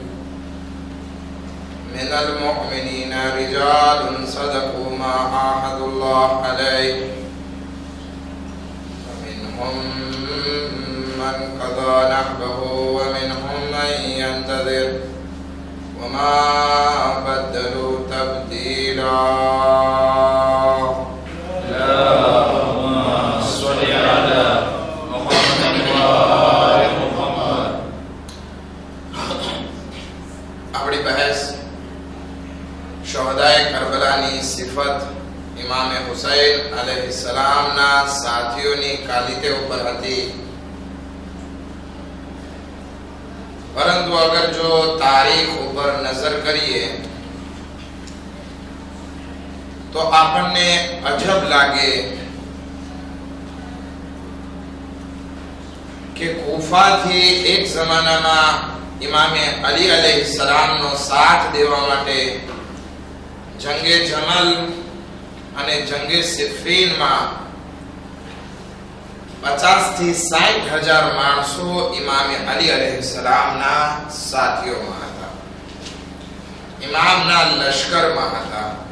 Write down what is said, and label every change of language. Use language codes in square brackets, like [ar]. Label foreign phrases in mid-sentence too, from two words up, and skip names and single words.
[ar] من المؤمنين رجال صدقوا ما عاهدوا الله عليه، فمنهم من قضى نحبه ومنهم من ينتظر وما بدلوا تبديلا. اللهم صل على محمد وآل محمد. [gu] અપની બહસ શોહદાએ કરબલાની સિફત ઇમામ હુસૈન અલૈહિસ્સલામ ના સાથીઓની કાલિતે ઉપર હતી. પરંતુ અગર જો તારીખ ઉપર નજર કરીએ તો આપણને અજબ લાગે કે કૂફાથી એક જમાનામાં ઇમામે અલી અલૈહિસ્સલામનો સાથ દેવા માટે જંગે જમલ અને જંગે સિફીનમાં 50 થી 60,000 માણસો ઇમામે અલી અલૈહિસ્સલામના સાથીઓમાં હતા, ઇમામના લશ્કરમાં હતા.